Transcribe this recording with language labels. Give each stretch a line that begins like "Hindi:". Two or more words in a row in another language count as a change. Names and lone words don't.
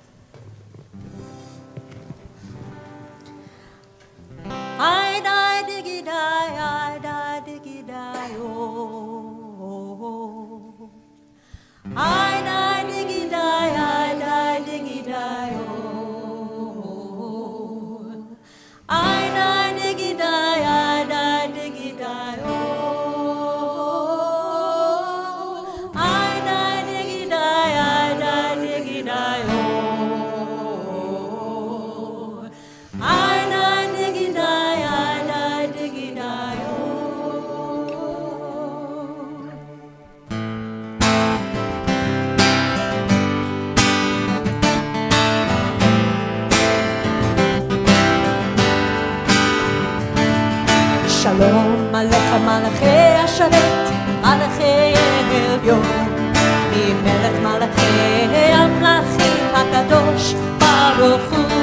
English: I die diggy die, oh. I die diggy die, oh. I die diggy die, oh. I die diggy die, oh. I die diggy die, oh.
Hebrew: שלום עליך מלאכי השרת, מלאכי עליון, ממלך מלאכי המלאכים הקדוש ברוך הוא.